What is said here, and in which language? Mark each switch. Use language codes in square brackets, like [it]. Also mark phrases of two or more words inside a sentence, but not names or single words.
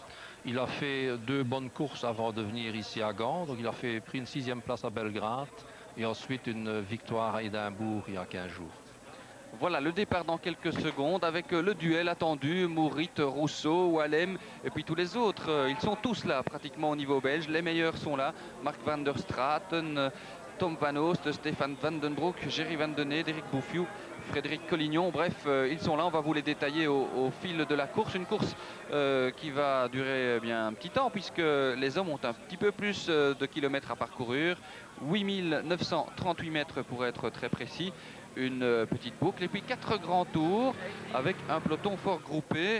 [fr] Il a fait 2 bonnes courses avant de venir ici à Gand. Donc il a pris une 6e place à Belgrade et ensuite une victoire à Édimbourg il y a 15 jours. Voilà le départ dans quelques secondes avec le duel attendu, Mourit, Rousseau, Wallem et puis tous les autres. Ils sont tous là pratiquement au niveau belge. Les meilleurs sont là. Mark van der Straten, Tom Van Oost, Stéphane Van den Broek, Jerry Van den Ede, Eric Bouffiou, Frédéric Collignon. Bref, ils sont là. On va vous les détailler au fil de la course. Une course qui va durer bien un petit temps puisque les hommes ont un petit peu plus de kilomètres à parcourir. 8938 mètres pour être très précis. Une petite boucle et puis 4 grands tours avec un peloton fort groupé.